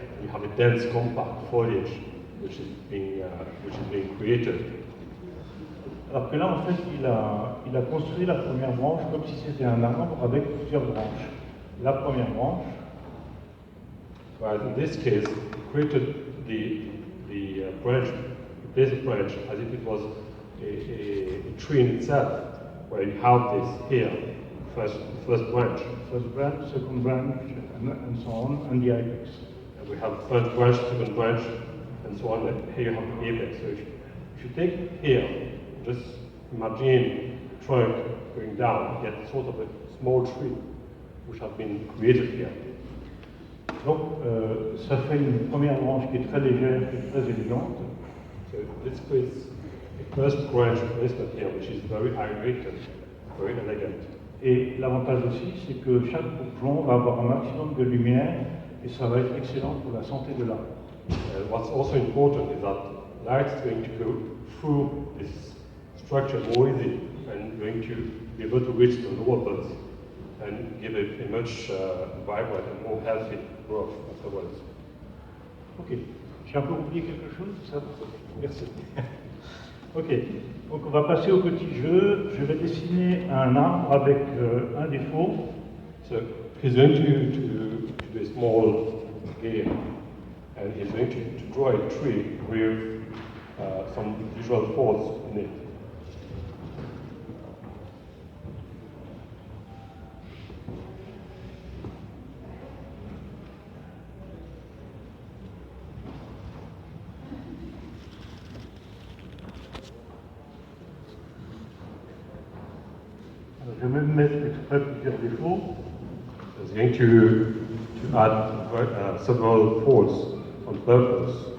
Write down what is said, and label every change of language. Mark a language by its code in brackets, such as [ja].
[en] You have a dense, compact foliage which is being created. [fr] Alors que là, en fait, il a construit la première branche comme si c'était un arbre avec plusieurs branches. La première branche. [en] Whereas in this case, he created the branch, he placed the branch as if it was a tree in itself, where you have this here, first branch. First branch, second branch, and so on, and the apex. And we have first branch, second branch, and so on. And here you have the apex. So if you take here, just imagine the trunk going down, you get sort of a small tree which has been created here. [fr] Donc, ça fait une première branche qui est très légère et très élégante. [en] So this creates a first branch placement here, which is very aerated, very elegant. [fr] Et l'avantage aussi, c'est que chaque bourgeon va avoir un maximum de lumière et ça va être excellent pour la santé de l'arbre. [en] And what's also important is that light is going to go through this structure more easily and going to be able to reach the lower buds and give it a much vibrant and more healthy growth afterwards. Ok. [fr] J'ai un peu oublié quelque chose, ça? Merci. Ok. Donc on va passer au petit jeu. Je vais dessiner un arbre avec un défaut. [en] So he's going to do a small game, and he's going to draw a tree with some visual faults in it. [fr] Je vais même mettre exprès plusieurs défauts. [en] He's going to add several faults on purpose.